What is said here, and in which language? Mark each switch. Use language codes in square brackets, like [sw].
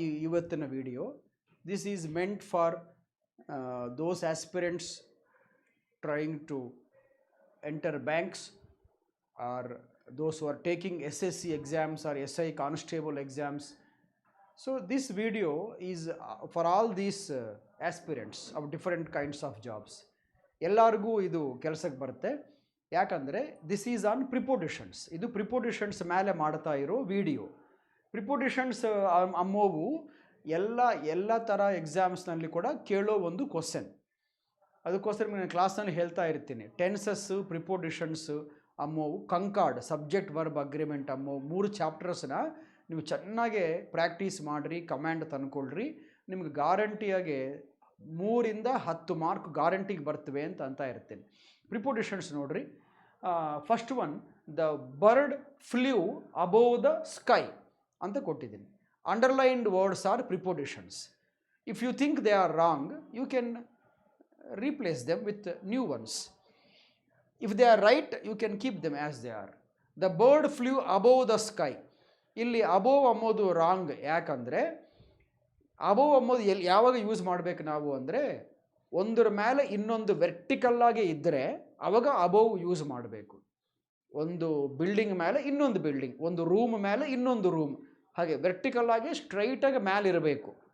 [kn] ಇವತ್ತಿನ video [en] This is meant for those aspirants trying to enter banks or those who are taking SSC exams or SI constable exams. So this video is for all these aspirants of different kinds of jobs. [kn] ಎಲ್ಲರಿಗೂ ಇದು ಕೆಲಸಕ್ಕೆ ಬರುತ್ತೆ. ಯಾಕಂದರೆ [en] This is on prepositions. [kn] ಇದು prepositions ಮೇಲೆ ಮಾಡ್ತಾ ಇರೋ video. Prepositions ಅಮ್ಮೋವು ಎಲ್ಲ ಥರ ಎಕ್ಸಾಮ್ಸ್ನಲ್ಲಿ ಕೂಡ ಕೇಳೋ ಒಂದು ಕ್ವಶನ್. ಅದಕ್ಕೋಸ್ಕರ ನಾನು ಕ್ಲಾಸ್ನಲ್ಲಿ ಹೇಳ್ತಾ ಇರ್ತೀನಿ, ಟೆನ್ಸಸ್ಸು, ಪ್ರಿಪೋಸಿಷನ್ಸು ಅಮ್ಮೋವು, ಕಂಕಾರ್ಡ್, ಸಬ್ಜೆಕ್ಟ್ ವರ್ಬ್ ಅಗ್ರಿಮೆಂಟ್ ಅಮ್ಮೋವು 3 ಚಾಪ್ಟರ್ಸ್ನ ನೀವು ಚೆನ್ನಾಗೆ ಪ್ರಾಕ್ಟೀಸ್ ಮಾಡಿರಿ, ಕಮ್ಯಾಂಡ್ ತಂದ್ಕೊಳ್ರಿ. ನಿಮ್ಗೆ ಗ್ಯಾರಂಟಿಯಾಗಿ 3 ಇಂದ 10 ಮಾರ್ಕ್ ಗ್ಯಾರಂಟಿಗೆ ಬರ್ತವೆ ಅಂತ ಇರ್ತೀನಿ. ಪ್ರಿಪೋಸಿಷನ್ಸ್ ನೋಡ್ರಿ. [en] first one, the bird flew above the sky [kn] ಅಂತ ಕೊಟ್ಟಿದ್ದೀನಿ. [en] Underlined words are prepositions. If you think they are wrong, you can replace them with new ones. If they are right, you can keep them as they are. The bird flew above the sky. [kn] ಇಲ್ಲಿ above ಅಂಬೋದು wrong. ಯಾಕಂದರೆ above ಅಂಬೋದು ಯಾವಾಗ use ಮಾಡಬೇಕು ನಾವು ಅಂದರೆ, ಒಂದರ ಮೇಲೆ ಇನ್ನೊಂದು ವೆರ್ಟಿಕಲ್ಲಾಗಿ ಇದ್ದರೆ ಅವಾಗ ಅಬೋವ್ ಯೂಸ್ ಮಾಡಬೇಕು. ಒಂದು ಬಿಲ್ಡಿಂಗ್ ಮೇಲೆ ಇನ್ನೊಂದು ಬಿಲ್ಡಿಂಗ್, ಒಂದು ರೂಮ್ ಮೇಲೆ ಇನ್ನೊಂದು ರೂಮ್, ಹಾಗೆ ವೆರ್ಟಿಕಲ್ಲಾಗಿ ಸ್ಟ್ರೈಟಾಗಿ ಮೇಲೆ ಇರಬೇಕು.